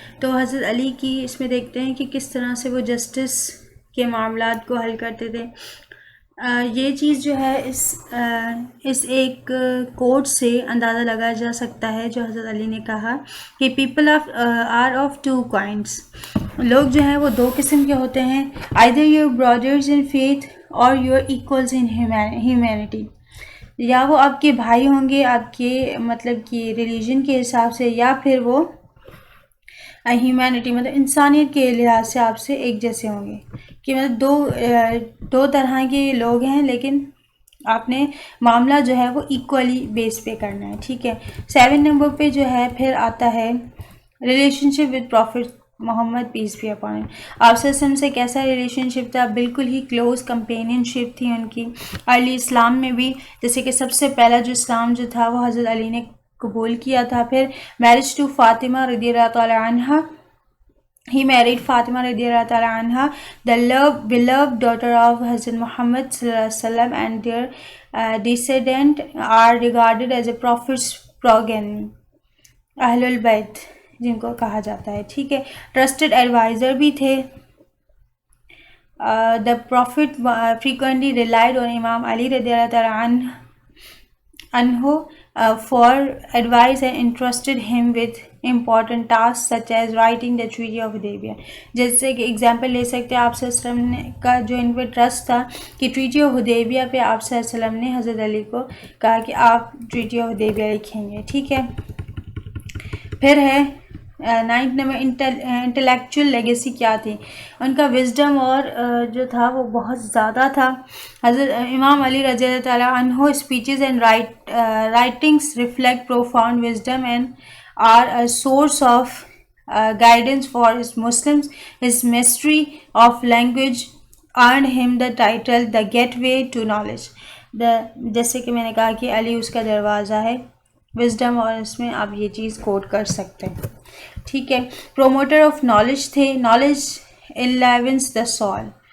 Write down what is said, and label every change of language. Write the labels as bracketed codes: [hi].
[ur] تو حضرت علی کی اس میں دیکھتے ہیں کہ کس طرح سے وہ جسٹس کے معاملات کو حل کرتے تھے. یہ چیز جو ہے اس ایک کوٹ سے اندازہ لگایا جا سکتا ہے جو حضرت علی نے کہا کہ [en] People are of two kinds. [ur] لوگ جو ہیں وہ دو قسم کے ہوتے ہیں، [en] either your brothers in faith or your equals in humanity. [ur] یا وہ آپ کے بھائی ہوں گے آپ کے مطلب کہ ریلیجن کے حساب سے، یا پھر وہ ہیومینٹی مطلب انسانیت کے لحاظ سے آپ سے ایک جیسے ہوں گے، کہ مطلب دو طرح کے لوگ ہیں، لیکن آپ نے معاملہ جو ہے وہ ایکولی بیس پہ کرنا ہے. ٹھیک ہے. 7 نمبر پہ جو ہے پھر آتا ہے [en] Relationship with prophet Muhammad peace be upon him. [ur] آپ صلی اللہ علیہ وسلم سے کیسا ریلیشن شپ تھا؟ بالکل ہی کلوز کمپینین شپ تھی ان کی. ارلی اسلام میں بھی جیسے کہ سب سے پہلا جو اسلام جو تھا وہ حضرت علی نے قبول کیا تھا. پھر [en] marriage to [ur] فاطمہ رضی اللہ تعالیٰ عنہ. [en] He married Fatima radiallahu ta'ala anha, the beloved daughter of Hazrat Muhammad sallallahu alaihi wasallam, and their descendants are regarded as a prophet's progeny. [ur] Ahlul Bayt جن کو کہا جاتا ہے. ٹھیک ہے. ٹرسٹڈ ایڈوائزر بھی تھے. [en] The prophet frequently relied on Imam Ali radiallahu ta'ala anhu for advice and entrusted him with important tasks such as writing the Treaty of Hudaybiyah. [ur] جیسے کہ اگزامپل لے سکتے ہیں آپ صلی اللہ علیہ وسلم کا جو ان پہ ٹرسٹ تھا کہ ٹریٹی آف حدیبیہ پہ آپ صلی اللہ علیہ وسلم نے حضرت علی کو کہا کہ آپ ٹریٹی آف حدیبیہ لکھیں گے. ٹھیک ہے. پھر ہے 9 نمبر انٹلیکچوئل لیگیسی کیا تھی ان کا؟ وزڈم اور جو تھا وہ بہت زیادہ تھا. [en] حضرت امام علی رضی اللہ تعالیٰ عنہ speeches and writings reflect profound wisdom and are a source of guidance for his Muslims. His mastery of language earned him the title the gateway to knowledge. [ur] جیسے کہ میں نے کہا کہ علی اس کا دروازہ ہے وزڈم، اور اس میں آپ یہ چیز کوٹ کر سکتے ہیں. ٹھیک ہے. پروموٹر آف نالج تھے. [en] Knowledge enlivens the soul.